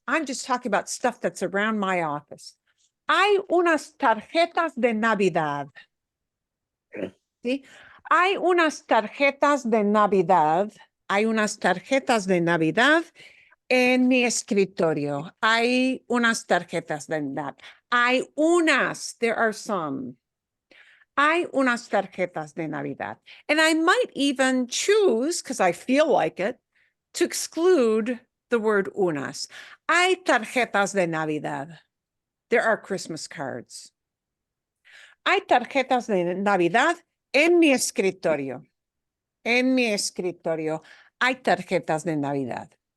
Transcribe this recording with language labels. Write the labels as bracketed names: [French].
[English] I'm just talking about stuff that's around my office. [Spanish] Hay unas tarjetas de Navidad. ¿Sí? Hay unas tarjetas de Navidad. Hay unas tarjetas de Navidad en mi escritorio. Hay unas tarjetas de Navidad. Hay unas. [English] There are some. [Spanish] Hay unas tarjetas de Navidad. [English] And I might even choose, because I feel like it, to exclude the word unas. [Spanish] Hay tarjetas de Navidad. [English] There are Christmas cards. [Spanish] Hay tarjetas de Navidad en mi escritorio. En mi escritorio hay tarjetas de Navidad.